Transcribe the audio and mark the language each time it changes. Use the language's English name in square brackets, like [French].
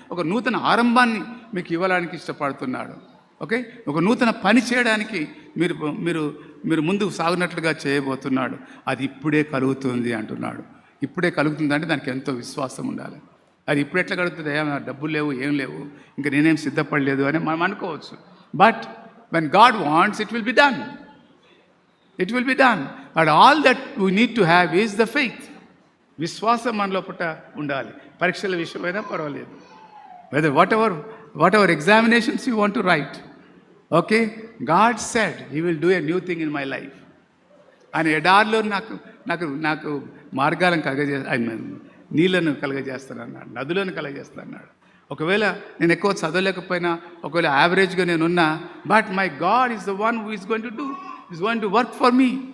[Telugu] ఒక నూతన ఆరంభాన్ని మీకు ఇవ్వడానికి ఇష్టపడుతున్నాడు. ఓకే, ఒక నూతన పని చేయడానికి మీరు ముందుకు సాగునట్లుగా చేయబోతున్నాడు. అది ఇప్పుడే కలుగుతుంది అంటున్నాడు. ఇప్పుడే కలుగుతుంది అంటే దానికి ఎంతో విశ్వాసం ఉండాలి. అది ఇప్పుడు ఎట్లా కలుగుతుంది, డబ్బులు లేవు, ఏం లేవు, ఇంకా నేనేం సిద్ధపడలేదు అని మనం అనుకోవచ్చు. [English] But when God wants, it will be done. It will be done. But all that we need to have is the faith. [Telugu] విశ్వాసం మనలో పుట్ట ఉండాలి. పరీక్షల విషయమైనా పర్వాలేదు, [English] whether whatever examinations you want to write. Okay, God said he will do a new thing in my life. [Telugu] ఆయన ఎడారిలో నాకు మార్గాలను ఆయన నీళ్లను కలగజేస్తానన్నాడు, నదులను కలగజేస్తానన్నాడు. ఒకవేళ నేను ఎక్కువ చదవలేకపోయినా, ఒకవేళ యావరేజ్గా నేనున్నా, [English] But my God is the one who is going to do, is going to work for me.